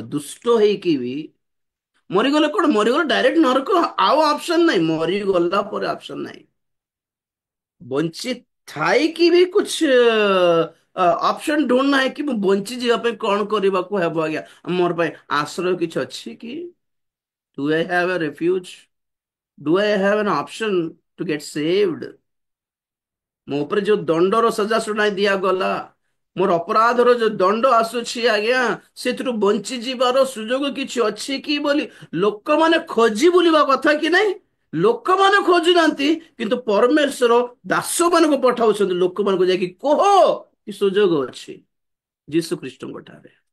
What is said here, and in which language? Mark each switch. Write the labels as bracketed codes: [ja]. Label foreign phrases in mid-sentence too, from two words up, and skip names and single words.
[or] ଦୁଷ୍ଟ ହେଇକି ବି ମରିଗଲେ କଣ, ମରିଗଲେ ଡାଇରେକ୍ଟ ନରକ, ଆଉ ଅପସନ ନାହିଁ, ମରିଗଲା ପରେ ଅପସନ ନାହିଁ। ବଞ୍ଚି ଥାଇକି ବି [hi] कुछ ऑप्शन ढूंढना है कि [or] ମୁଁ ବଞ୍ଚି ଯିବା ପାଇଁ କଣ କରିବାକୁ ହେବ ଆଜ୍ଞା, ମୋର ପାଇଁ ଆଶ୍ରୟ କିଛି ଅଛି କି? [en] Do I have a refuge? Do I have an option to get saved? [or] ମୋ ଉପରେ ଯୋଉ ଦଣ୍ଡର ସଜା ଶୁଣାଇ ଦିଆଗଲା, ମୋର ଅପରାଧର ଯୋଉ ଦଣ୍ଡ ଆସୁଛି ଆଜ୍ଞା, ସେଥିରୁ ବଞ୍ଚି ଯିବାର ସୁଯୋଗ କିଛି ଅଛି କି ବୋଲି ଲୋକମାନେ ଖୋଜି ବୁଲିବା କଥା କି ନାଇଁ। ଲୋକମାନେ ଖୋଜୁନାହାନ୍ତି, କିନ୍ତୁ ପରମେଶ୍ୱର ଦାସ ମାନଙ୍କୁ ପଠାଉଛନ୍ତି, ଲୋକମାନଙ୍କୁ ଯାଇକି କୁହ କି ସୁଯୋଗ ଅଛି ଯୀଶୁ ଖ୍ରୀଷ୍ଟଙ୍କ ଠାରେ।